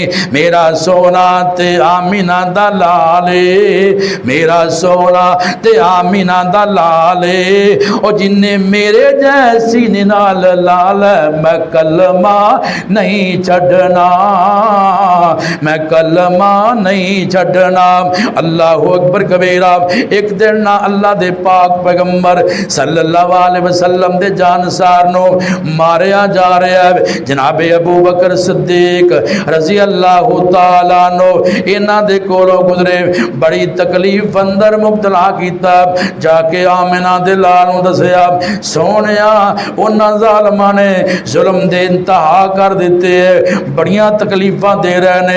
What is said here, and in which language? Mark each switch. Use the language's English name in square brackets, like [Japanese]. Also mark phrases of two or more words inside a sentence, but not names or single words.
[Punjabi] میرا سونا تے آمنہ دا لالے، میرا سونا تے آمنہ دا لالے، او جنے میرے جیسی نال لال، میں کلمہ نہیں چھڈنا، میں کلمہ نہیں چھڈنا. [Arabic] الله أكبر كبيرا. [Punjabi] ایک دن نہ اللہ دے پاک پیغمبر [Arabic] صلى الله عليه وسلم [Punjabi] دے جاں نثار نو ماریا جا رہا ہے. جنابِ ابو بکر صدیق [Arabic] رضي الله تعالى [Punjabi] نو انہاں دے کولوں گزرے، بڑی تکلیف اندر مبتلا کیا. جا کے آمنہ دے لال نوں دسیا، سونیا انہاں ظالماں نے ظلم دے انتہا کر دتے، بڑیاں تکلیفاں دے رہے نے.